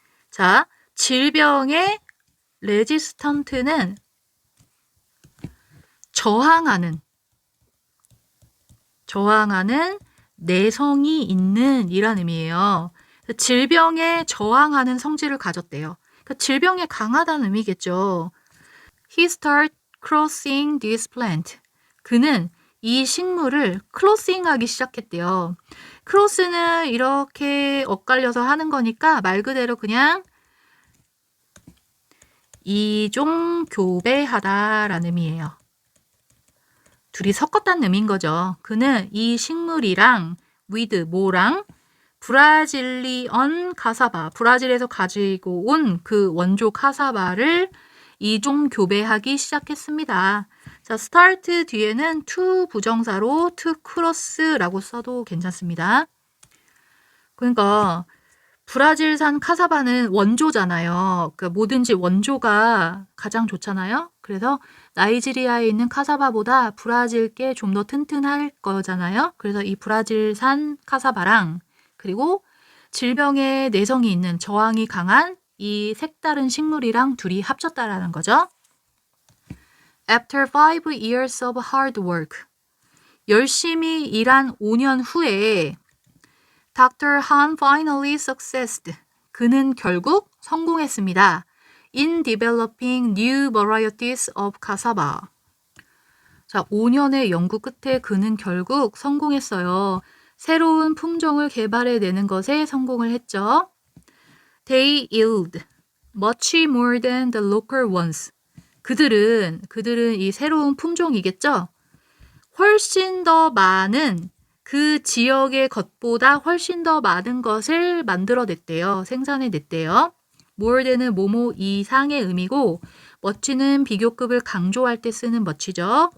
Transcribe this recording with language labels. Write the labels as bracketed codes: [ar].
[ko] 자, 질병의 resistant는 저항하는 내성이 있는 이란 의미예요. 질병에 저항하는 성질을 가졌대요. 그러니까 질병에 강하다는 의미겠죠. [en] He started crossing this plant. [ko] 그는 이 식물을 크로싱하기 시작했대요. 크로스는 이렇게 엇갈려서 하는 거니까 말 그대로 그냥 이종 교배하다라는 의미예요. 둘이 섞었다는 의미인 거죠. 그는 이 식물이랑 with 뭐랑 브라질리언 카사바, 브라질에서 가지고 온 그 원조 카사바를 이종 교배하기 시작했습니다. 자, start 뒤에는 to 부정사로 to cross라고 써도 괜찮습니다. 그러니까 브라질산 카사바는 원조잖아요. 그러니까 뭐든지 원조가 가장 좋잖아요. 그래서 나이지리아에 있는 카사바보다 브라질께 좀 더 튼튼할 거잖아요. 그래서 이 브라질산 카사바랑 그리고 질병에 내성이 있는 저항이 강한 이 색다른 식물이랑 둘이 합쳤다라는 거죠. [en] After 5 years of hard work. [ko] 열심히 일한 5년 후에 Dr. [en] Han finally succeeded. [ko] 그는 결국 성공했습니다. [en] In developing new varieties of cassava. [ko] 자, 5년의 연구 끝에 그는 결국 성공했어요. 새로운 품종을 개발해내는 것에 성공을 했죠. [en] They yield much more than the local ones. [ko] 그들은 이 새로운 품종이겠죠? 훨씬 더 많은 그 지역의 것보다 훨씬 더 많은 것을 만들어냈대요. 생산해냈대요. more than은 뭐뭐 이상의 의미고 much는 비교급을 강조할 때 쓰는 much죠.